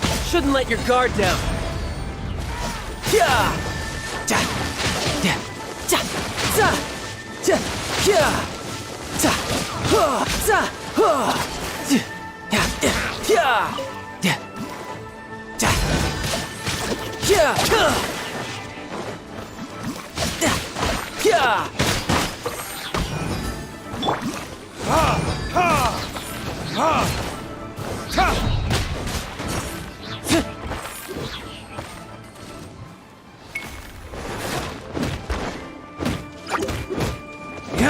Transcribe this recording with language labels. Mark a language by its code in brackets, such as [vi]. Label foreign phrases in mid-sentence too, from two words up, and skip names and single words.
[en] Shouldn't let your guard down. Yeah! Ja! Ja! Ja! Za! Ja! Yeah! Za! Huh! Za! Huh! Ja! Yeah! Yeah! Yeah! Ja! Yeah! Huh! Yeah! Yeah! Ha! Ha! Ha! Ha! Yeah!